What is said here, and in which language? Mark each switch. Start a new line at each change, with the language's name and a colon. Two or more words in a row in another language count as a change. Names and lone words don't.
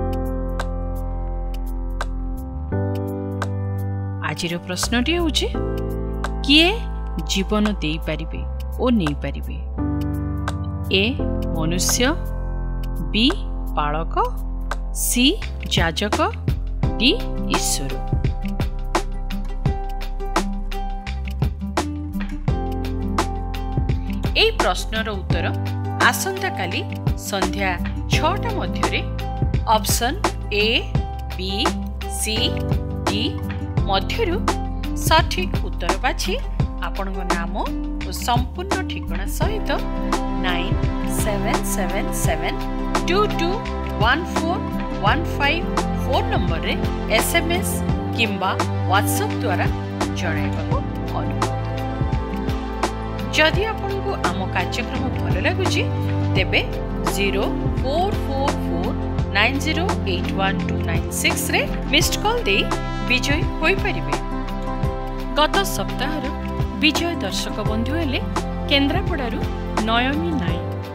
Odia: ଆଜିର ପ୍ରଶ୍ନଟି ହେଉଛି, କିଏ ଜୀବନ ଦେଇପାରିବେ ଓ ନେଇପାରିବେ? ଏ ମନୁଷ୍ୟ, ବି ପାଳକ, ସି ଯାଜକ, ଡି ଈଶ୍ୱର। ଏହି ପ୍ରଶ୍ନର ଉତ୍ତର ଆସନ୍ତାକାଲି ସନ୍ଧ୍ୟା 6ଟା ମଧ୍ୟ ଅପସନ ଏ, ବି, ସି, ଡି ମଧ୍ୟରୁ ସଠିକ ଉତ୍ତର ବାଛି ଆପଣଙ୍କ ନାମ ଓ ସମ୍ପୂର୍ଣ୍ଣ ଠିକଣା ସହିତ 9777221415 ଫୋନ ନମ୍ବରରେ SMS କିମ୍ବା WhatsApp ଦ୍ୱାରା জଣାଇବାକୁ অনুরোধ। ଯଦି ଆପଣଙ୍କୁ ଆମ କାର୍ଯ୍ୟକ୍ରମ ଭଲ ଲାଗୁଛି ତେବେ 0444908126 ରେ ମିସ୍ଡ କଲ ଦେଇ ବିଜୟୀ ହୋଇ ପାରିବେ। ଗତ ସପ୍ତାହ ବିଜୟୀ ଦର୍ଶକ ବନ୍ଧୁ ହେଲେ କେନ୍ଦ୍ରାପଡ଼ାରୁ ନୟନୀ ନାଇ।